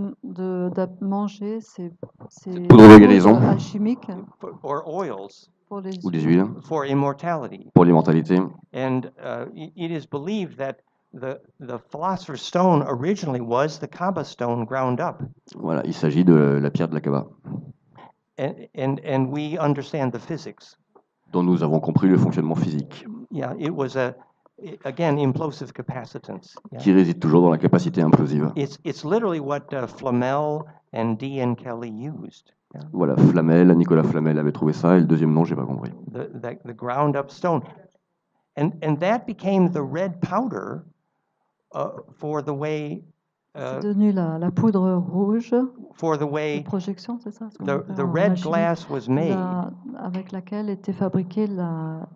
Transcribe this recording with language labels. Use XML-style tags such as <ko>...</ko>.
<fr>De manger ces poudres de guérison alchimiques</fr> <en>or oils</en> <fr>ou des huiles</fr> <en>for immortality.</en> <fr>Pour l'immortalité.</fr> <en>And it is believed that the philosopher's stone originally was the Kaba stone ground up.</en> <fr>Voilà, il s'agit de la pierre de la Kaba.</fr> <en>And we understand the physics.</en> <fr>Dont nous avons compris le fonctionnement physique.</fr> <en>Yeah, it was again implosive capacitance. Yeah.</en> <fr>Qui réside toujours dans la capacité implosive.</fr> <en>It's literally what Flamel and D.N. Kelly used. Yeah.</en> <fr>Voilà, Flamel, Nicolas Flamel avait trouvé ça, et le deuxième nom, j'ai pas compris.</fr> <en>The ground up stone, and that became the red powder for the way.</en> <fr>C'est devenu la poudre rouge</fr> <en>for the way</en> <fr>de projection, c'est ça?</fr> <en>The red glass was made.</en> <fr>Avec laquelle était fabriquée la</fr>